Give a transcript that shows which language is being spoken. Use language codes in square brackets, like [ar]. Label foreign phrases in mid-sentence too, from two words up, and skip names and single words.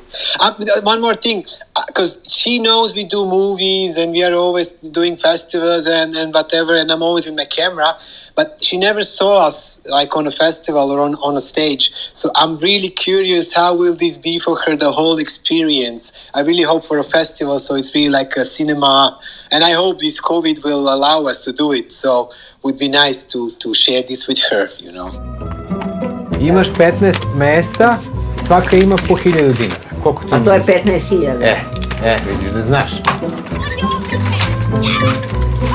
[en] One more thing, because she knows we do movies and we are always doing festivals and whatever, and I'm always with my camera, but she never saw us like on a festival or on a stage. So I'm really curious, how will this be for her, the whole experience? I really hope for a festival, so it's really like a cinema, and I hope this COVID will allow us to do it. So it would be nice to share this with her, you know. [sr] Imaš 15 mesta, svaka ima po 1000 dinara. Koliko ti A to je 15.000. Vidiš da znaš.